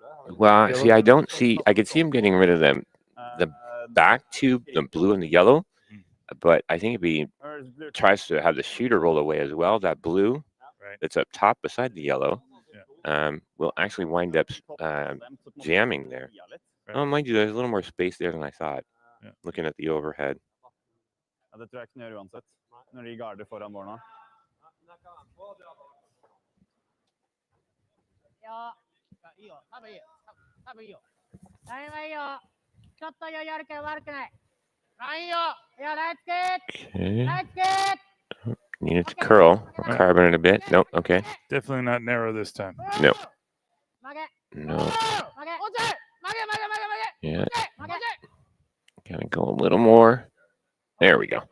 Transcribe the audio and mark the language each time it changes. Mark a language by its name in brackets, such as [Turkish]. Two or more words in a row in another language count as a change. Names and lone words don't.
[English] Well, see, I could see him getting rid of the back two, the blue and the yellow, but I think if he tries to have the shooter roll away as well, that blue that's up top beside the yellow will actually wind up jamming there. Oh, mind you, there's a little more space there than I thought. Looking at the overhead. [Norwegian] Det tror jeg ikke uansett, når de garder foran mål nå. Ja, [Japanese] いいよ、多分いいよ。多分いいよ。大丈夫いいよ。ちょっと余裕あるけど悪くない。いいよ。いや、 [English] let's get. Okay. Let's get. Need it to curl. Carbon it a bit. Nope. Okay. Definitely not narrow this time. No. No. Yeah. Gotta go a little more. There we go.